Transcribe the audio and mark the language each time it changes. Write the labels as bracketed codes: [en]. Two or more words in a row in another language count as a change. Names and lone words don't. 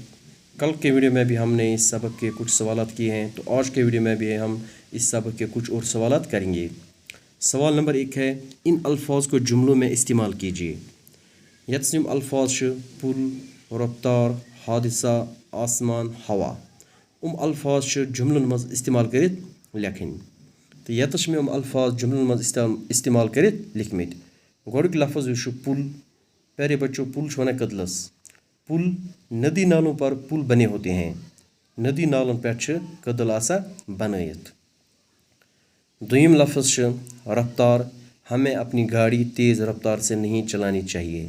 [hi] कल के वीडियो में भी हमने इस सबक के कुछ सवालात किए हैं, तो आज के वीडियो में भी हम इस सबक के कुछ और सवालात करेंगे। सवाल नंबर 1 है, इन अल्फाज को जुमलों में इस्तेमाल कीजिए। [ks] यम अल्फाज पुल, रफ्तार, हादिसा, आसमान, हवा। अल्फाज जुमलन मज इस्तेमाल करित लेखन। तो यतस में अल्फाज जुमलन मज इस्तेमाल करित लिखमित। गोड़क लफ्ज़ यह पुल। [hi] प्यारे बच्चों, [ks] पुल वन कदलस। [hi] पुल नदी नालों पर पुल बने होते हैं। [ks] नदी नालों पे कदल आसा बनायत। दुयम लफ्ज़ रफ्तार। [hi] हमें अपनी गाड़ी तेज़ रफ्तार से नहीं चलानी चाहिए।